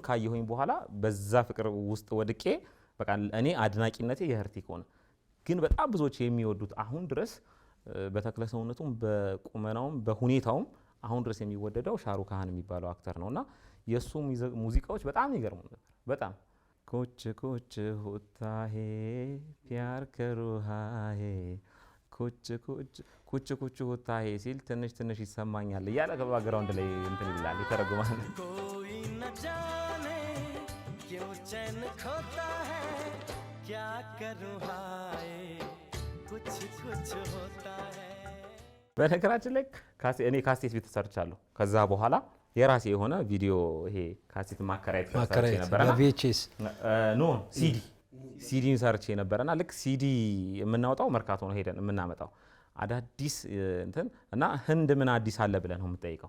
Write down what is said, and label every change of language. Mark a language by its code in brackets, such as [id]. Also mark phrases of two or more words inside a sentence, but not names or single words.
[am] ካየሁኝ በኋላ በዛ ፍቅር ውስጥ ወድቄ በቃ እኔ አድናቂነቴ የሀርቲክ ሆነ። ግን በጣም ብዙዎች የሚወዱት አሁን ድረስ በተክለ ሰውነቱም በቁመናውም በሁኔታውም አሁን ድረስ የሚወደደው ሻሩክ ካን የሚባለው አክተር ነውና የሱ ሙዚቃዎች በጣም ይገርሙ ነበር። በጣም [hi] कुछ कुछ होता है प्यार करूहा है कुछ कुछ कुछ होता है [am] ሲል ትንሽ ይሰማኛል እያለ ከባግራውንድ ላይ እንትን ይላል ይተረጉማል። [hi] कोई न जाने क्यों चैन खोता है क्या करूं हाय कुछ कुछ होता है። [am] በነገራችን ላይ እኔ ካሴት ቤት ሰርቻለሁ። ከዛ በኋላ የራሴ የሆነ ቪዲዮ ይሄ ካሴት ማከራየት ነበርና በቪኤችኤስ ኖ ሲዲን ሰርቼ ነበርና ልክ ሲዲ የምናወጣው መርካቶ ነው ሄደን የምናመጣው አዳዲስ እንትን እና ህንድ ምን አዲስ አለ ብለን ነው የምጠይቀው።